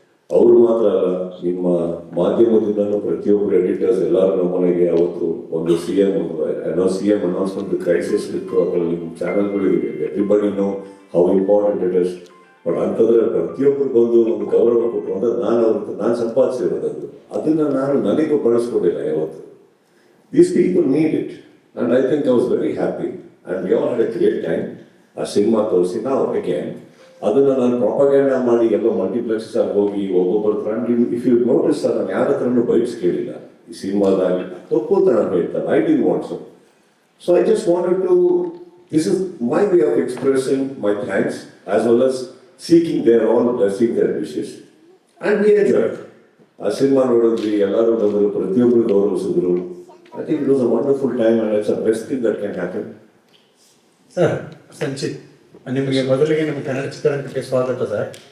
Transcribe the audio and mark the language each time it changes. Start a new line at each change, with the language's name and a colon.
Kannada: ಅವ್ರು ಮಾತ್ರ ಅಲ್ಲ, ನಿಮ್ಮ ಮಾಧ್ಯಮದಿಂದನೂ ಪ್ರತಿಯೊಬ್ಬರು ಎಡಿಟರ್ಸ್ ಎಲ್ಲರೂ ನಮ್ಮ ಮನೆಗೆ ಅವತ್ತು ಒಂದು CM ಅನೌನ್ಸ್ಮೆಂಟ್ ಕ್ರೈಸಿಸ್ ಇತ್ತು, ಅದರಲ್ಲಿ ನಿಮ್ಮ ಚಾನಲ್ಗಳಿವೆ,
English: Everybody know how important it is.
Kannada: But ಅಂತಂದ್ರೆ ಪ್ರತಿಯೊಬ್ಬರು ಬಂದು ಒಂದು ಗೌರವ ಕೊಟ್ಟು ಅಂತ ನಾನು ಸಂಪಾದಿಸಿರೋದು, ಅದನ್ನ ನಾನು ನನಗೂ ಬಳಸ್ಕೊಂಡಿಲ್ಲ ಯಾವತ್ತು.
English: These people need it, and I think I was very happy, and we all had a great time.
Kannada: ಆ ಸಿನಿಮಾ ತೋರಿಸಿ ನಾವು again ಅದನ್ನ ನಾನು ಪ್ರೊಪಗಂಡಾ ಮಾಡಿ ಎಲ್ಲೋ ಮಲ್ಟಿಪ್ಲೆಕ್ಸಸ್ ಆಗಿ ಹೋಗಿ ಒಬ್ಬೊಬ್ಬರ ಫ್ರೆಂಡ್,
English: if you notice
Kannada: ನಾನು ಯಾರ ಹತ್ರನೂ ಬೈಟ್ಸ್ ಕೇಳಿಲ್ಲ ಈ ಸಿನಿಮಾದಾಗಿ, ತಪ್ಪು ಅಂತ ನಾನು ಹೇಳ್ತಾರೆ.
English: I didn't want so I just wanted to, this is my way of expressing my thanks as well as seeking their own blessing, their wishes, and we enjoyed.
Kannada: ಆ ಸಿನಿಮಾ ನೋಡಿದ್ವಿ, ಎಲ್ಲರೂ ಬಂದರು, ಪ್ರತಿಯೊಬ್ಬರು ಗೌರವಿಸಿದ್ರು.
English: I think it was a wonderful time, and it's the best thing that can happen.
Kannada: Sir, Sanchit, ನಿಮಗೆ ಮೊದಲಿಗೆ ನಮ್ಮ ಕನ್ನಡ ಚಿತ್ರರಂಗಕ್ಕೆ ಸ್ವಾಗತ ಸರ್.